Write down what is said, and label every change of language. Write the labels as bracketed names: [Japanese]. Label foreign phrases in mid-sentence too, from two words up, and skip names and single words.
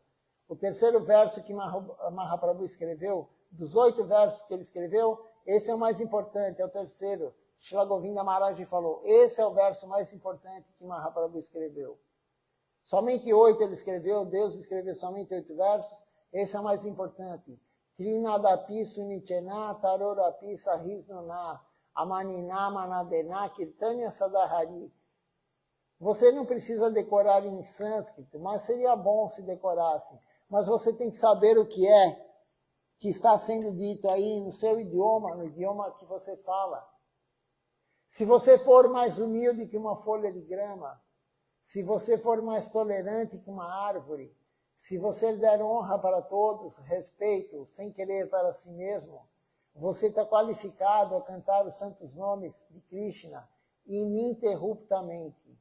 [Portuguese] O terceiro verso que Mahaprabhu escreveu. Dos 8 versos que ele escreveu, esse é o mais importante, é o terceiro. Srila Govinda Maharaj falou, esse é o verso mais importante que Mahaprabhu escreveu. Somente 8 ele escreveu, Deus escreveu somente 8 versos, esse é o mais importante. [Sanskrit] तृणादपि सुनीचेन तरोरपि सहिष्णुना अमानिना मानदेन कीर्तनीयः सदा हरिः. [Portuguese] Você não precisa decorar em sânscrito, mas seria bom se decorasse. Mas você tem que saber o que é que está sendo dito aí no seu idioma, no idioma que você fala. Se você for mais humilde que uma folha de grama, se você for mais tolerante que uma árvore, se você der honra para todos, respeito, sem querer para si mesmo, você está qualificado a cantar os santos nomes de Krishna ininterruptamente.